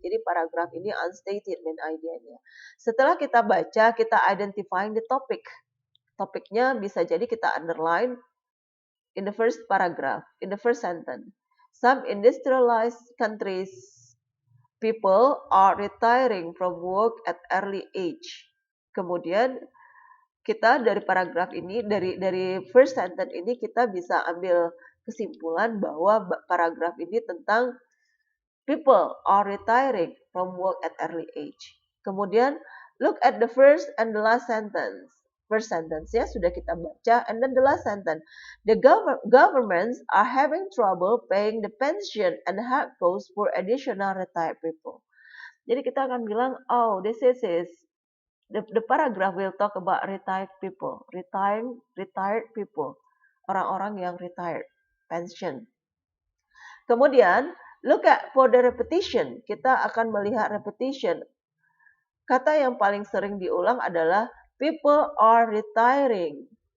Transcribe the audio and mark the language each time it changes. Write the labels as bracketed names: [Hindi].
[Indonesian] Jadi paragraf ini unstated main idea-nya. Setelah kita baca, kita [English] identifying the topic. [Indonesian] Topiknya bisa jadi kita [English] underline in the first paragraph, in the first sentence. Some industrialized countries, people are retiring from work at early age. [Indonesian] Kemudian kita dari paragraf ini, dari first sentence ini kita bisa ambil kesimpulan bahwa paragraf ini tentang [English] people are retiring from work at early age. [Indonesian] Kemudian [English] look at the first and the last sentence. First sentence [Indonesian] ya sudah kita baca, [English] and then the last sentence. The governments are having trouble paying the pension and health costs for additional retired people. [Indonesian] Jadi kita akan bilang, [English] oh, this is the paragraph will talk about retired people, retired people, [Indonesian] orang-orang yang retired, [English] pension. [Indonesian] Kemudian [English] look at for the repetition. [Indonesian] Kita akan melihat repetition. Kata yang paling sering diulang adalah [English] people are retiring.